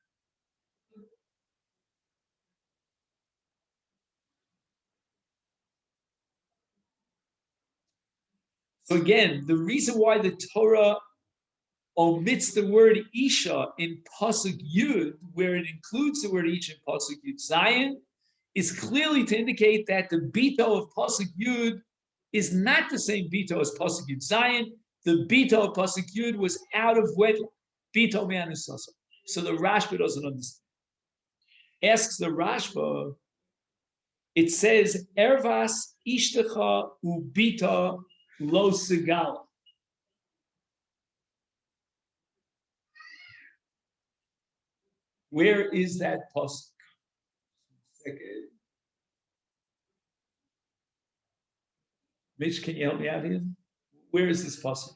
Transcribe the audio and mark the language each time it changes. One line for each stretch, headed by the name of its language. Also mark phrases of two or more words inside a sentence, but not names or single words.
English: So again, the reason why the Torah omits the word Isha in
Hebrew: פסוק י,
English: where it includes the word Isha in
Hebrew: פסוק יז,
English: is clearly to indicate that the Bito of
Hebrew: פסוק י
English: is not the same Bito as
Hebrew: פסוק יז.
English: The Bito of
Hebrew: פסוק י
English: was out of wedlock.
Hebrew: ביאתו מאנוסתו.
English: So the Rashba doesn't understand. Asks the Rashba, it says,
Hebrew: ערות אשתך ובתה לא תגלה.
English: Where is that pasuk? Mitch, can you help me out here? Where is this pasuk?